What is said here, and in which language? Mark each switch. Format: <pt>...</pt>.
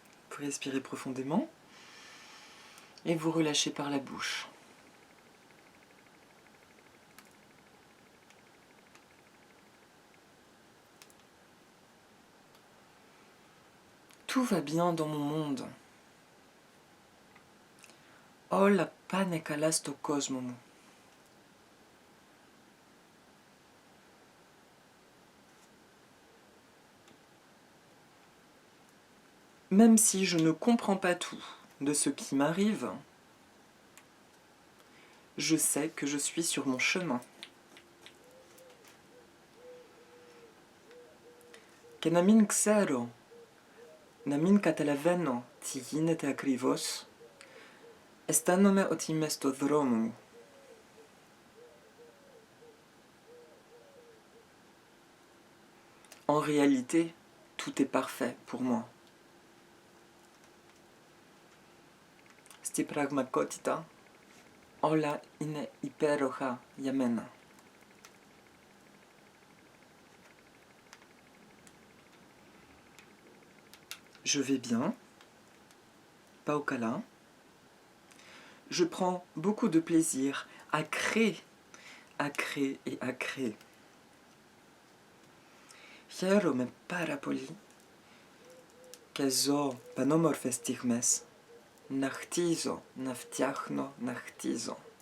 <fr>Vous respirez profondément et vous relâchez par la bouche. Tout va bien dans mon monde.</fr> <el>Όλα πάνε καλά στο κόσμο μου.</el> <fr>Même si je ne comprends pas tout de ce qui m'arrive, je sais que je suis sur mon chemin.</fr> <el>Και να μην ξέρω, να μην καταλαβαίνω τι γίνεται ακριβώς, αισθάνομαι ότι είμαι στο δρόμο μου.</el> <fr>En réalité, tout est parfait pour moi.</fr> <el>Στη πραγματικότητα, όλα είναι υπέροχα για μένα.</el> <fr>Je vais bien,</fr> <el>πάω καλά.</el> <fr>Je prends beaucoup de plaisir à créer et à créer.</fr> <el>Χαίρομαι πάρα πολύ και ζω πανόμορφες στιγμές. Να χτίζω, να φτιάχνω, να χτίζω.</el>